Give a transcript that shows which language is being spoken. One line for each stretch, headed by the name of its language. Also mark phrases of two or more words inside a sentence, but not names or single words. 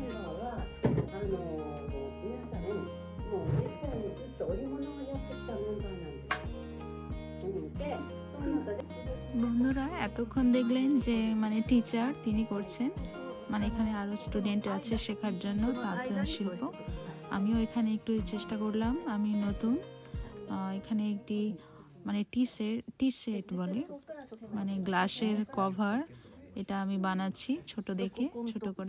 Japanese: ンバーは皆さんもう実際にずっと織物をやってきたメンバーなんです。で、その中で
Bangla: বন্ধুরা, এতক্ষণ দেখলেন যে টিচার তিনি করছেন, এখানে আরও স্টুডেন্ট আছে শেখার জন্য তাঁত শিল্প। আমিও এখানে একটু চেষ্টা করলাম। আমি নতুন এখানে একটি
English: tea set
Bangla: বলে, গ্লাসের কভার, এটা আমি বানাচ্ছি ছোট দেখে, ছোট করে।